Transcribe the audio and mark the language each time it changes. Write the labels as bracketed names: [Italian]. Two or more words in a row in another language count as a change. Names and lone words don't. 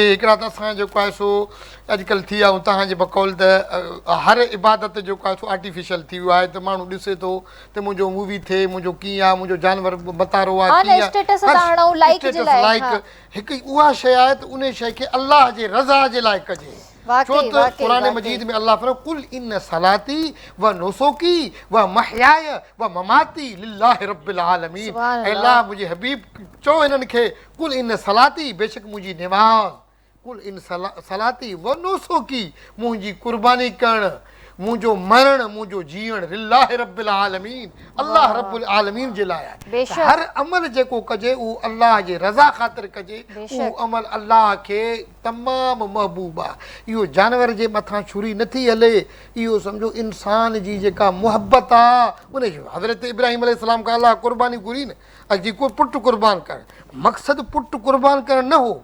[Sindhi] हिकिड़ा त असां जेको आहे सो अॼुकल्ह थी विया, ऐं तव्हांजे बकौल त हर इबादत जेको आहे सो आर्टिफिशियल थी वियो आहे त माण्हू ॾिसे थो त मुंहिंजो मूवी थिए, मुंहिंजो कीअं आहे, मुंहिंजो जानवर बतारो आहे, लाइक हिकु उहा शइ आहे त उन शइ खे अलाह जे रज़ा जे लाइ कजे। [Arabic] छो त क़ुरान मजीद में अल्लाह फरमाए قل إن صلاتي ونسكي ومحياي ومماتي لله رب العالمين. [Sindhi] अल्लाह मुंहिंजे हबीब चओ हिननि खे [Arabic] قل إن صلاتي, [Sindhi] बेशक मुंहिंजी निमाज़, [Arabic] قل إن صلاتي ونسكي, [Sindhi] मुंहिंजी कुर्बानी करणु, मुंहिंजो मरण, मुंहिंजो जीअण [Arabic] لله رب العالمين, [Sindhi] अल्लाह रब्बुल आलमीन जे लाइ आहे। हर अमल जेको कजे उहो अल्लाह जे रज़ा ख़ातिर कजे, उहो अमल अल्लाह खे तमामु महबूब आहे। इहो जानवर जे मथां छुरी नथी हले, इहो सम्झो इंसान जी जेका मुहबत आहे उन हज़रत इब्राहिम अलैहिस्सलाम खां अल्लाह क़ुर्बानी घुरी न, अॼु को पुटु क़ुर्बान करणु, मक़सदु पुटु क़ुर्बान करणु न हो।